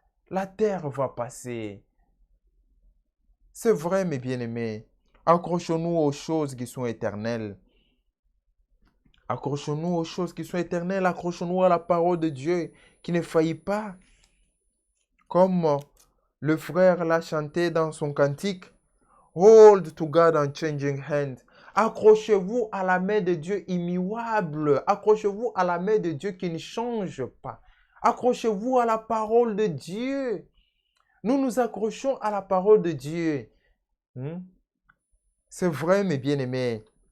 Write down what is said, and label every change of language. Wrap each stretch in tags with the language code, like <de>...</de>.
<fr>La terre va passer. C'est vrai, mes bien-aimés. Accrochons-nous aux choses qui sont éternelles. Accrochons-nous aux choses qui sont éternelles. Accrochons-nous à la parole de Dieu qui ne faillit pas. Comme le frère l'a chanté dans son cantique.</fr> <en>Hold to God unchanging hand.</en> <fr>Accrochez-vous à la main de Dieu immuable. Accrochez-vous à la main de Dieu qui ne change pas. Accrochez-vous à la parole de Dieu. Nous nous accrochons à la parole de Dieu. C'est vrai, mes bien-aimés.</fr>